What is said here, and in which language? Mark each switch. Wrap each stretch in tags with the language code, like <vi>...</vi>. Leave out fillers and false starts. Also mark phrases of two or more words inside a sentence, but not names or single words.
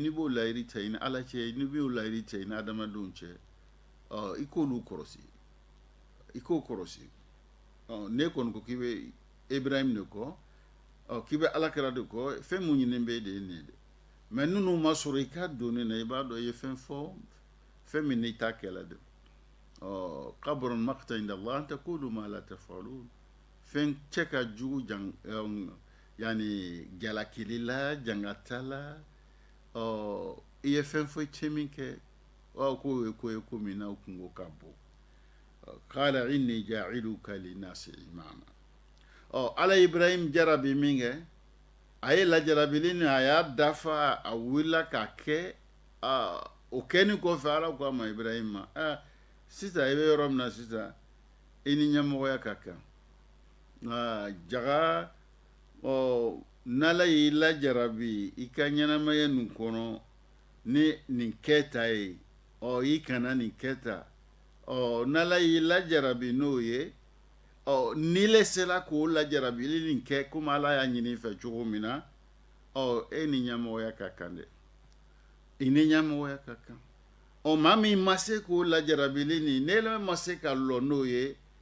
<bm>n'i b'o layiri ta i ni ala cɛ n'i b'o layiri ta i ni adamadenw cɛ i k'olu kɔrɔsi i k'o kɔrɔsi ne kɔni ko k'i bɛ Ibrahim de kɔ k'i bɛ alakira de kɔ fɛn min ɲinin b'e de ye nin de mais ninnu ma sɔrɔ i ka donni na i b'a dɔn i ye fɛn fɔ fɛn min n'i t'a kɛla de</bm> <ar>كبر مقتا عند الله أن تقولوا ما لا تفعلون</ar> <bm>fɛn cɛ ka jugu yani jalakili la jangata la i ye fɛn fɔ cɛ min kɛ k'o ye ko ye ko min na o kungo ka bon</bm> <ar>قال إني جاعلك للناس إماما</ar> <bm>ala Ibrahim jarabi min kɛ a ye lajarabili ni a y'a dafa a wulila k'a kɛ o kɛni kɔfɛ ala ko a ma Ibrahim ma sisan i bɛ yɔrɔ min na sisan i ni ɲɛmɔgɔya ka kan jaga n'ala y'i lajarabi i ka ɲɛnamaya nin kɔnɔ ni nin kɛta ye i kana nin kɛta n'ala y'i lajarabi n'o ye n'i le sera k'o lajarabili nin kɛ komi ala y'a ɲini fɛ cogo min na e ni ɲɛmɔgɔya ka kan dɛ i ni ɲɛmɔgɔya ka kan maa min ma se k'o lajarabili nin n'ele ma se ka lɔ n'o ye</bm>